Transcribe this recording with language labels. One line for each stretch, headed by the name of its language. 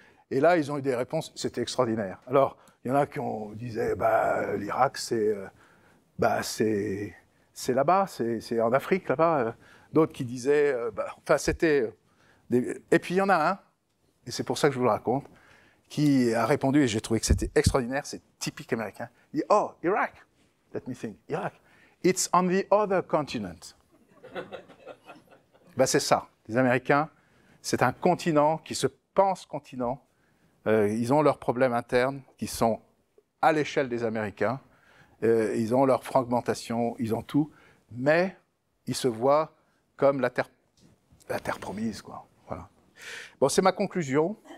French: Et là, ils ont eu des réponses, c'était extraordinaire. Alors, il y en a qui disaient, bah, l'Irak, c'est là-bas, c'est en Afrique, là-bas. D'autres qui disaient, enfin, c'était... Et puis, il y en a un, et c'est pour ça que je vous le raconte, qui a répondu, et j'ai trouvé que c'était extraordinaire, c'est typique américain. Il dit,
English: oh, Iraq, let me think, Iraq, it's on the other continent.
French: Ben, c'est ça, les Américains, c'est un continent qui se pense continent. Ils ont leurs problèmes internes qui sont à l'échelle des Américains. Ils ont leur fragmentation, ils ont tout, mais ils se voient comme la terre promise, quoi. Voilà. Bon, c'est ma conclusion.